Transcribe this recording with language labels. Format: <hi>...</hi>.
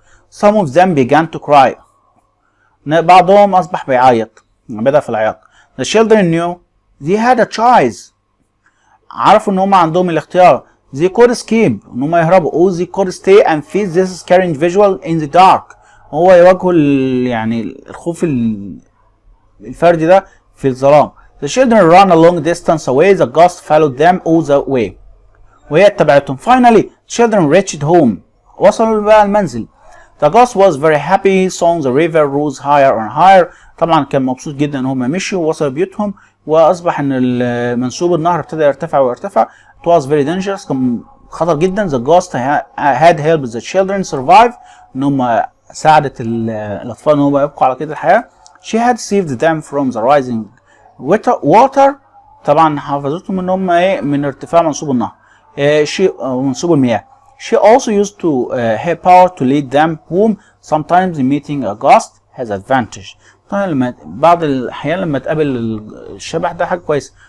<en>Some of them began to cry.</en> <ar>بعضهم أصبح بيعيط. بدأ في العياط.</ar> <en>The children knew they had a choice.</en> <ar>عرفوا إن هم عندهم الاختيار.</ar> <en>They could escape.</en> <ar>إن هم يهربوا.</ar> <en>Or they could stay and face this scary individual in the dark.</en> <ar>هو يواجهوا يعني الخوف الفردي ده في الظلام.</ar> <en>The children ran a long distance away. The ghost followed them all the way.</en> <ar>وهي اتبعتهم.</ar> <en>Finally, children reached home.</en> <ar>وصلوا بقى المنزل.</ar> <en>The ghost was very happy. Saw the river rose higher and higher.</en> <ar>طبعا كان مبسوط جدا ان هم مشوا ووصلوا بيوتهم، واصبح ان منسوب النهر ابتدى يرتفع ويرتفع.</ar> <en>It was very dangerous.</en> <ar>كان خطر جدا.</ar> <en>The ghost had helped the children survive.</en> <ar>ان هم ساعدت الاطفال ان هم يبقوا على كده الحياة.</ar> <en>She had saved them from the rising water.</en> <ar>طبعا حافظتهم ان هم ايه؟ من ارتفاع منسوب النهر. منسوب المياه.</ar> <en>She also used to her power to lead them home. Sometimes meeting a ghost has advantage.</en> <ar>طبعا بعض الأحيان لما تقابل الشبح ده حاجة كويسة.</ar>